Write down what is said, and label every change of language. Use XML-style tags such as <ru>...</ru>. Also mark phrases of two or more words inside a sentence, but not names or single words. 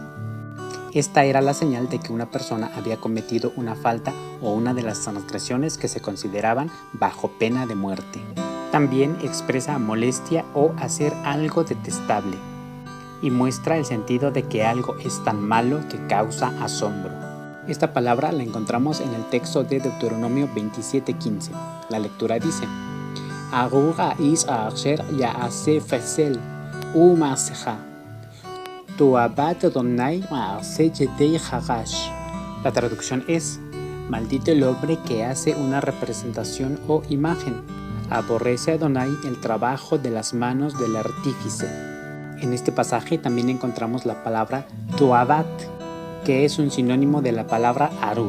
<es>Esta era la señal de que una persona había cometido una falta o una de las transgresiones que se consideraban bajo pena de muerte. También expresa molestia o hacer algo detestable, y muestra el sentido de que algo es tan malo que causa asombro. Esta palabra la encontramos en el texto de Deuteronomio 27:15. La lectura dice:</es> <he>ארור האיש אשר יעשה פסל ומסכה תועבת אדני מעשה ידי חרש.</he> <es>La traducción es: maldito el hombre que hace una representación o imagen. Aborrece a Adonai el trabajo de las manos del artífice. En este pasaje también encontramos la palabra toabat, que es un sinónimo de la palabra arur.</es>